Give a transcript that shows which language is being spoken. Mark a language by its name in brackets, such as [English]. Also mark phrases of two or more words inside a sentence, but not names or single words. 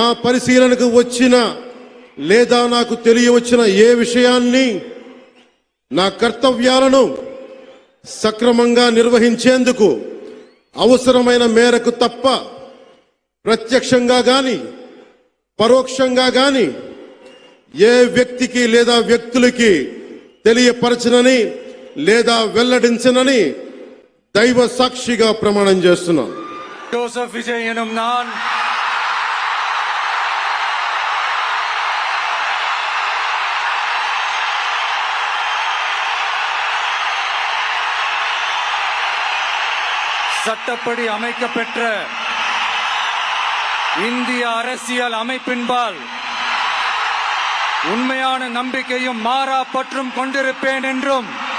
[Telugu] పరిశీలనకు వచ్చిన లేదా నాకు తెలియవచ్చిన ఏ విషయాన్ని నా కర్తవ్యాలను సక్రమంగా నిర్వహించేందుకు అవసరమైన మేరకు తప్ప ప్రత్యక్షంగా గాని పరోక్షంగా గాని ఏ వ్యక్తికి లేదా వ్యక్తులకి తెలియపరచనని లేదా వెల్లడించనని దైవ సాక్షిగా ప్రమాణం చేస్తున్నాను. [Tamil] ஜோசப் விஜய் எனும் நான் சட்டப்படி அமைக்கப்பெற்ற இந்திய அரசியல் அமைப்பின்பால் உண்மையான நம்பிக்கையும் மாறா பற்றும் கொண்டிருப்பேன் என்றும்